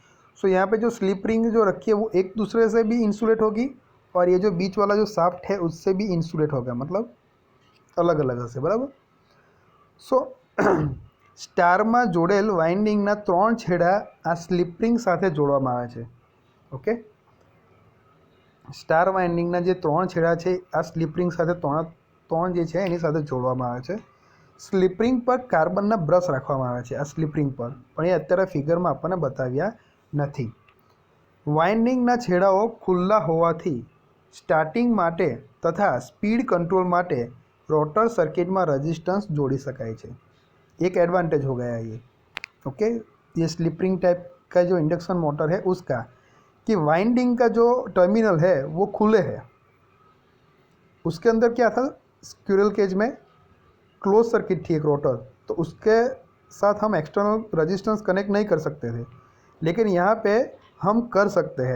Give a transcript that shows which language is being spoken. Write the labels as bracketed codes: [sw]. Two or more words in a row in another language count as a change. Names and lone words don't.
[hi] सो यहाँ पे जो [en] slip ring [hi] जो रखी है वो एक दूसरे से भी इंसुलेट होगी और ये जो बीच वाला जो शाफ्ट है उससे भी इंसुलेट होगा, मतलब अलग अलग हशे, बराबर. [gu] સો સ્ટાર માં જોડેલ વાઇન્ડિંગના 3 છેડા આ [en] slip ring [gu] સાથે જોડવામાં આવે છે. ઓકે, સ્ટાર વાઇન્ડિંગના જે 3 છેડા છે આ [en] slip ring [gu] સાથે 3 જે છે એની સાથે જોડવામાં આવે છે. [en] slip ring [gu] પર કાર્બનના બ્રશ રાખવામાં આવે છે આ [en] slip ring [gu] પર, પણ એ અત્યારે ફિગરમાં આપણે બતાવ્યા નથી. વાઇન્ડિંગના છેડાઓ ખુલ્લા હોવાથી સ્ટાર્ટિંગ માટે તથા સ્પીડ કંટ્રોલ માટે [en] rotor circuit [gu] માં રેઝિસ્ટન્સ જોડી શકાય છે। [hi] एक एडवांटेज हो गया ये। ओके, ये [en] slip ring type [hi] का जो [en] induction motor [hi] है उसका कि वाइंडिंग का जो टर्मिनल है वो खुले है। उसके अंदर क्या था, [en] squirrel cage [hi] में [en] close circuit [hi] थी एक रोटर, तो उसके साथ हम [en] external resistance connect [hi] नहीं कर सकते थे, लेकिन यहाँ पे हम कर सकते हैं।